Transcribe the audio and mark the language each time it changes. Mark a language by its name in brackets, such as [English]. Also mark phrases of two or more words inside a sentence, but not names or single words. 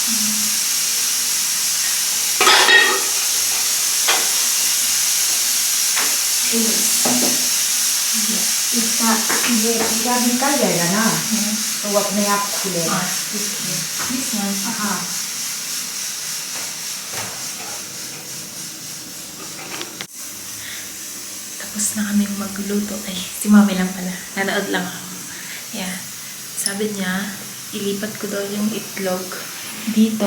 [Hindi] इसका ये पूरा निकल जाएगा ना, तो वो अपने आप खुलेगा. हाँ. [Filipino] Tapos na kaming magluto. Ay, si mami lang pala. Nanood lang ako. Yeah. Sabi niya, ilipat ko daw yung itlog dito.